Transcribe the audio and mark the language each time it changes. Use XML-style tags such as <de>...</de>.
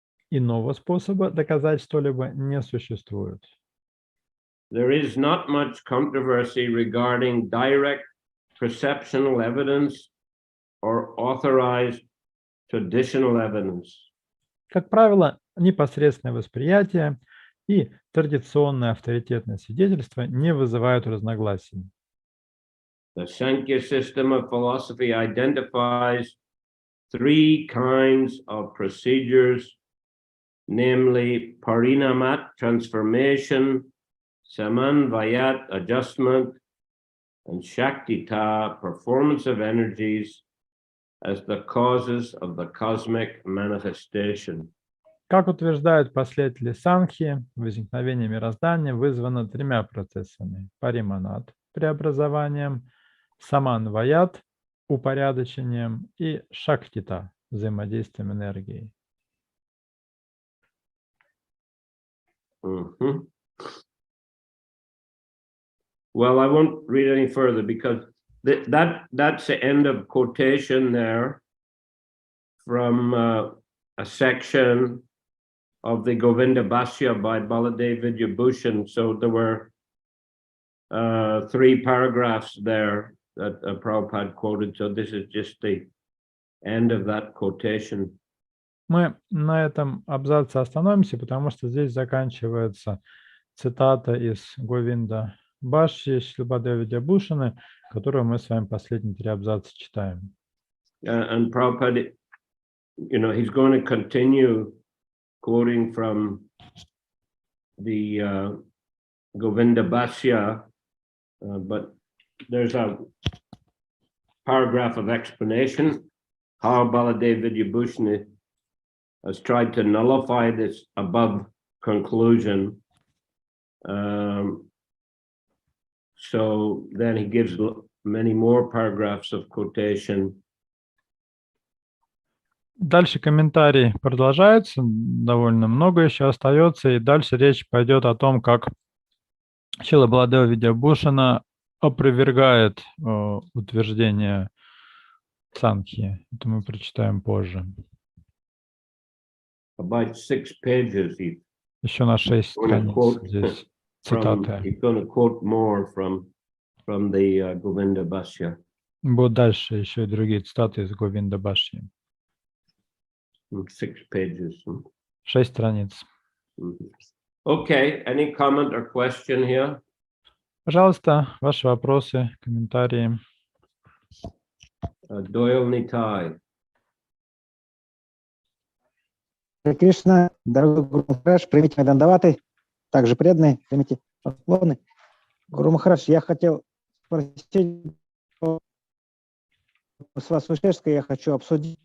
<ru>Иного способа доказать что-либо не существует.</ru> <en>There is not much controversy regarding direct perceptual evidence or authorized traditional evidence.</en> <ru>Как правило, непосредственное восприятие и традиционное авторитетное свидетельство не вызывают разногласий.</ru> <en>The Sankhya system of philosophy identifies three kinds of procedures, namely parinamat, transformation, samanvayat, adjustment, and Shaktita, performance of energies, as the causes of the cosmic manifestation.</en> <ru>Как утверждают последователи Санхи, возникновение мироздания вызвано тремя процессами: париманат – преобразованием, саманваят – упорядочением и шактита – взаимодействием энергии. Mm-hmm.</ru> <en>Well, I won't read any further because that's the end of quotation there from a section of the Govinda Bhashya by Baladev Vidyabhushan. So there were 3 paragraphs there that Prabhupada quoted. So this is just the end of that quotation.</en> <ru>Мы на этом абзаце остановимся, потому что здесь заканчивается цитата из Говинда Бхашьи Шрилы Баладева Видьябхушана, которую мы с вами последние 3 абзаца читаем.</ru> <en>And Prabhupada, he's going to continue quoting from the Govinda Bhashya, but there's a paragraph of explanation how Baladev Vidyabhushan has tried to nullify this above conclusion. So then he gives many more paragraphs of quotation.</en> <ru>Дальше комментарий продолжается, довольно много еще остается, и дальше речь пойдет о том, как Шрила Баладева Видьябхушана опровергает утверждение Санхи. Это мы прочитаем позже.</ru> <en>About 6 pages.</en> <ru>Еще на 6 страниц здесь цитаты.</ru> <en>He's going to quote more from the Govinda Bhashya.</en> <ru>Будут дальше еще и другие цитаты из Говинда Бхашьи.</ru> <en>6 pages.</en> <ru>6 страниц.</ru> <en>Okay, any comment or question here?</en> <ru>Пожалуйста, ваши вопросы, комментарии.</ru> <en>Doyle Nitai.</en> <ru>Харе Кришна, дорогой Гуру Махарадж, примите мои дандаваты, также преданные, примите поклоны. Гуру Махарадж, я хотел спросить, с вас Вышешской я хочу обсудить.</ru>